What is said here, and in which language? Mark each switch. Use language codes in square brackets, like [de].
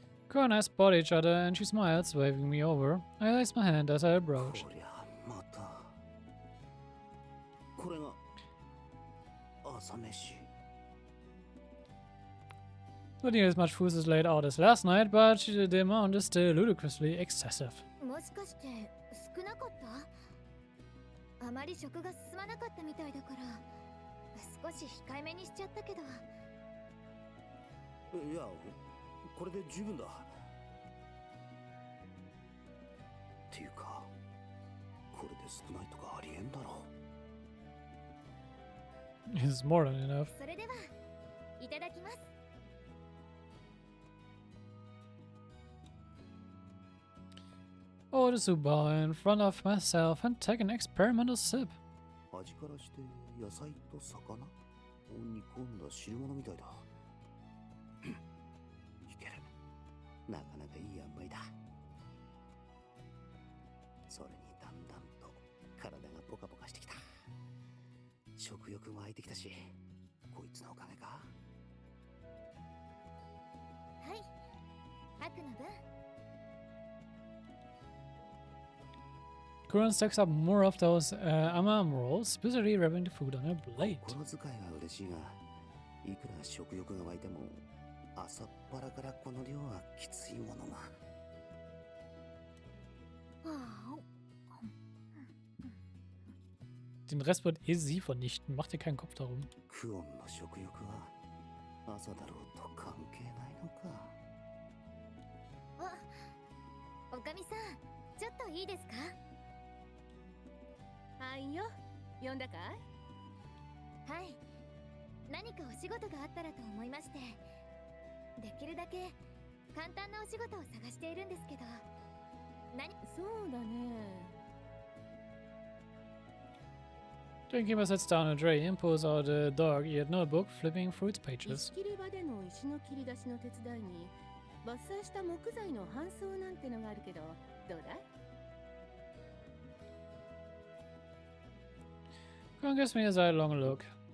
[en] Cora and I spot each other and she smiles, waving me over. I raise my hand as I approach. [ja] こりゃまた。これが朝飯。 [en] Not nearly as much food is laid out as last night, but the amount is still ludicrously excessive. [ja] もしかして少なかった？あまり食が進まなかったみたいだから少し控えめにしちゃったけど。いや、これで十分だ。っていうか、これで少ないとかありえんだろ。 [en] It's more than enough. [ja] それではいただきます。 [en] Order the soup bowl in front of myself and take an experimental sip. [ja] 味からして野菜と魚を煮込んだ汁物みたいだ。いける。なかなかいい塩梅だ。それにだんだんと体がポカポカしてきた。食欲も湧いてきたし、こいつのおかげか。はい、ハクの分。 [en] Kuran stacks up more of those amam rolls, busily wrapping the food on her plate. [ja] 心遣いは嬉しいが、いくら食欲が湧いても朝っぱらからこの量はきついものが。 [de] Den Rest wird eh sie vernichten. Mach dir keinen Kopf darum. [ja] クオンの食欲は朝だろうと関係ないのか。おかみさん、ちょっといいですか？はいよ、呼んだかい？はい、何かお仕事があったらと思いまして、できるだけ簡単なお仕事を探しているんですけど。そうだね。 [en] The innkeeper sits down a tray and pulls out a dog-eared notebook, flipping through its pages. [ja] 石切り場での石の切り出しの手伝いに伐採した木材の搬送なんてのがあるけど、どうだい [en] Kuran gives me a sidelong look.